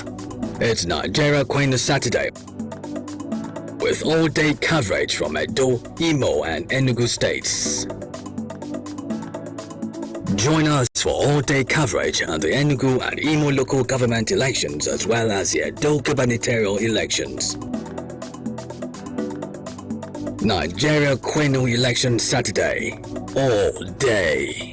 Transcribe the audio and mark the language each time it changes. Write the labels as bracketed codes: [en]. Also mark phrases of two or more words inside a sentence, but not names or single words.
[en] It's Nigeria Queen Saturday, with all-day coverage from Edo, Imo and Enugu states. Join us for all-day coverage on the Enugu and Imo local government elections as well as the Edo gubernatorial elections. Nigeria Queen Election Saturday, all day.